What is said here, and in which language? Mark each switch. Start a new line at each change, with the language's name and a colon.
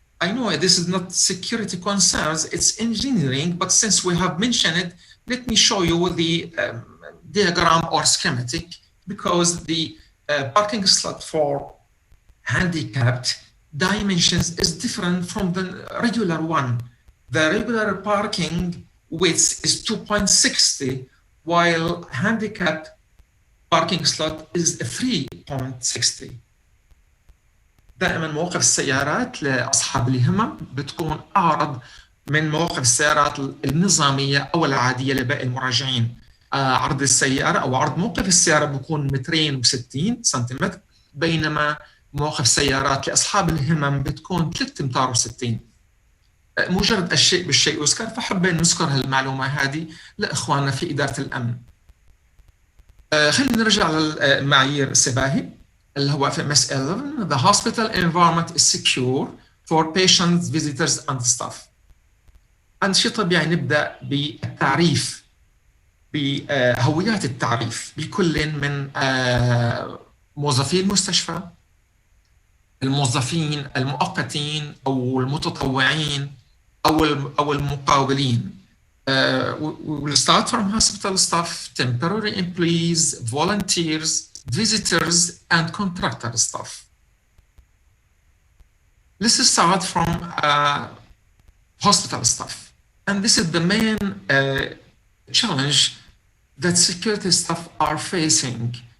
English: I know this is not security concerns, it's engineering, but since we have mentioned it, let me show you the diagram or schematic, because the parking slot for handicapped dimensions is different from the regular one. The regular parking width is 2.60 while handicap parking slot is 3.60.
Arabic: دائما مواقف السيارات لأصحاب الهمم بتكون أعرض من مواقف السيارات النظامية أو العادية لباقي المراجعين. عرض السيارة أو عرض موقف السيارة بيكون 260 سنتيمتر، بينما مواقف السيارات لأصحاب الهمم بتكون 360. مجرد الشيء بالشيء يذكر، فحبينا نذكر هالمعلومة هذه لإخواننا في إدارة الأمن. خلينا نرجع للمعايير سباهي اللي هو FMS 11.
English: The hospital environment is secure for patients, visitors and staff.
Arabic: عند شيء طبيعي نبدأ بالتعريف، بهويات التعريف بكل من موظفي المستشفى، الموظفين المؤقتين أو المتطوعين أو المقاولين.
English: We'll start from hospital staff, temporary employees, volunteers, visitors, and contractor staff. Let's start from hospital staff. And this is the main challenge that security staff are facing.